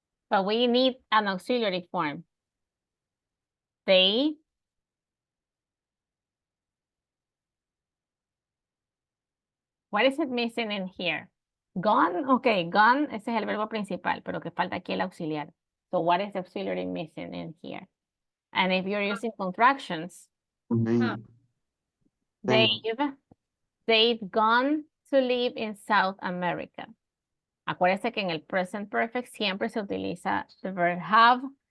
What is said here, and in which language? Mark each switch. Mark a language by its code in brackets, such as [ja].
[en] but we need an auxiliary form. They, what is it missing in here? [es] Gone, okay, gone, ese es el verbo principal, pero que falta aquí el auxiliar. [en] So what is the auxiliary missing in here? And if you're using contractions, they've gone to live in South America. [es] Acuérdense que en el present perfect siempre se utiliza [en] the verb have.